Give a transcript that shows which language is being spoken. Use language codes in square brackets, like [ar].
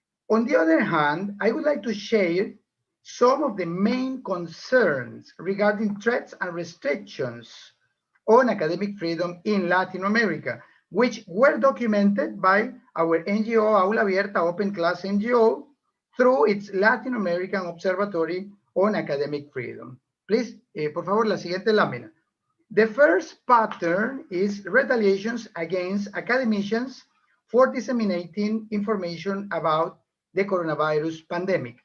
[en] On the other hand, I would like to share some of the main concerns regarding threats and restrictions on academic freedom in Latin America, which were documented by our NGO, Aula Abierta, Open Class NGO, through its Latin American Observatory on Academic Freedom. [es] Please, por favor, la siguiente lámina. [en] The first pattern is retaliations against academicians for disseminating information about the coronavirus pandemic.